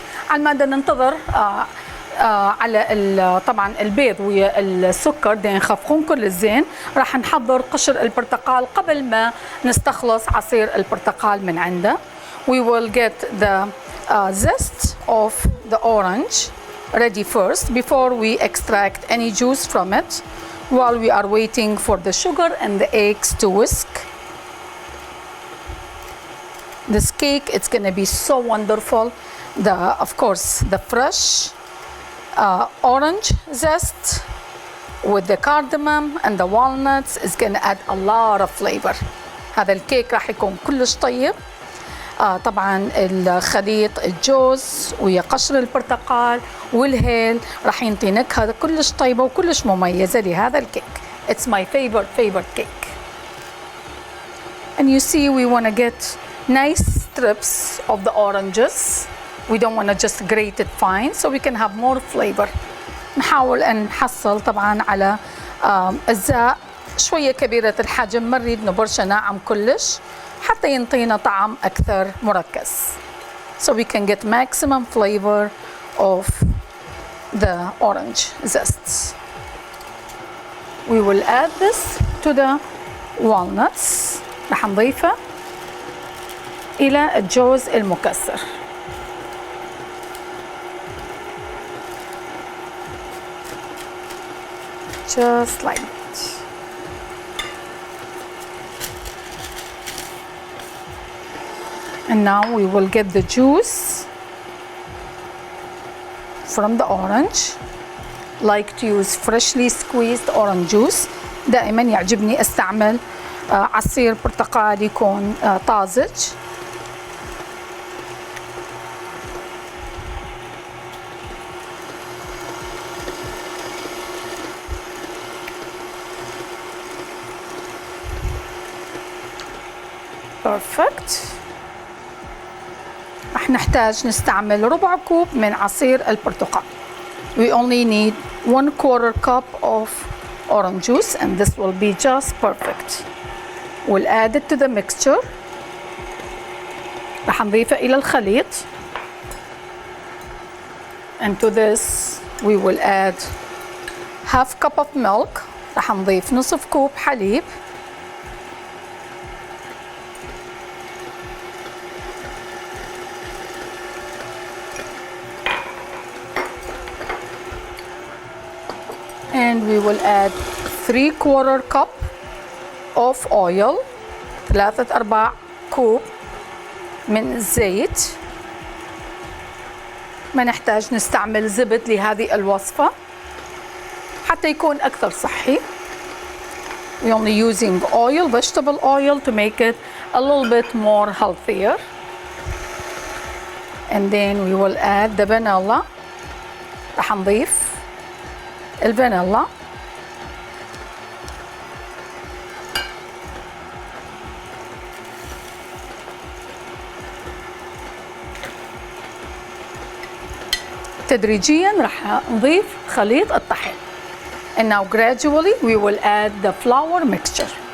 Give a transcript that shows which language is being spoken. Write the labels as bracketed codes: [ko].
[ar] على ما ننتظر على طبعا البيض ويا السكر دين ينخفقون كل الزين. راح نحضر قشر البرتقال قبل ما نستخلص عصير البرتقال من عنده. [en] We will get the zest of the orange ready first before we extract any juice from it, while we are waiting for the sugar and the eggs to whisk. This cake, it's going to be so wonderful. Of course, the fresh orange zest with the cardamom and the walnuts is going to add a lot of flavor. [ar] هذا الكيك راح يكون كلش طيب. طبعا الخليط الجوز ويا قشر البرتقال والهيل راح ينطي نكهة كلش طيبة وكلش مميزة لهذا الكيك. [en] It's my favorite cake. And you see, we want to get nice strips of the oranges. We don't want to just grate it fine, so we can have more flavor. [ar] نحاول أن نحصل طبعا على أجزاء شوية كبيرة الحجم، ما نريد نبرشه ناعم كلش حتى ينطينا طعم أكثر مركز. [en] So we can get maximum flavor of the orange zests. We will add this to the walnuts. [ar] رح نضيفه إلى الجوز المكسر. [en] Just like that. And now we will get the juice from the orange. Like to use freshly squeezed orange juice. [ar] دائما يعجبني استعمل عصير برتقال يكون طازج. [en] Perfect. [ar] رح نحتاج نستعمل ربع كوب من عصير البرتقال. [en] We only need 1/4 cup of orange juice and this will be just perfect. We'll add it to the mixture. [ar] رح نضيفه إلى الخليط. [en] And to this we will add half cup of milk. [ar] رح نضيف نصف كوب حليب. [en] And we will add 3/4 cup of oil. [ar] 3/4 كوب من الزيت. ما نحتاج نستعمل زبد لهذه الوصفة حتى يكون أكثر صحي. [en] We only using oil, vegetable oil, to make it a little bit more healthier. And then we will add the vanilla. [ar] رح نضيف الفانيلا. تدريجيا رح نضيف خليط الطحين. [en] And now gradually we will add the flour mixture.